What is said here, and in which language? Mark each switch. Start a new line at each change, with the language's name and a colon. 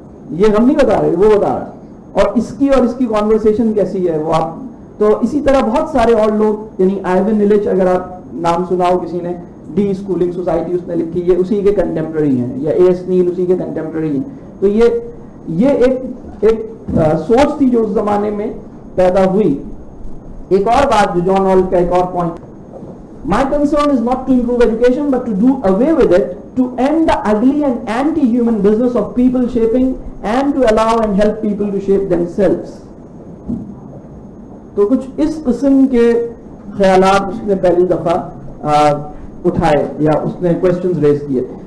Urdu: یہ ہم نہیں بتا رہے, وہ بتا رہا ہے. اور اس کی کانورسیشن کیسی ہے وہ آپ, تو اسی طرح بہت سارے اور لوگ, یعنی آئیون نیلچ اگر آپ نام سنا ہو کسی نے, ڈی اسکولنگ سوسائٹی اس نے لکھی, یہ اسی کے کنٹمپرری ہیں, یا اے ایس نیل اسی کے کنٹمپرری ہیں. تو یہ ایک سوچ تھی جو اس زمانے میں پیدا ہوئی. ایک اور بات جو جان ہالٹ کا ایک اور point,
English: my concern is not to improve education but to do away with it, to end the ugly and anti-human business of people shaping and to allow and help people to shape themselves.
Urdu: تو کچھ اس قسم کے خیالات اس نے پہلی دفعہ اٹھائے یا اس نے کوشچنز ریز کیے.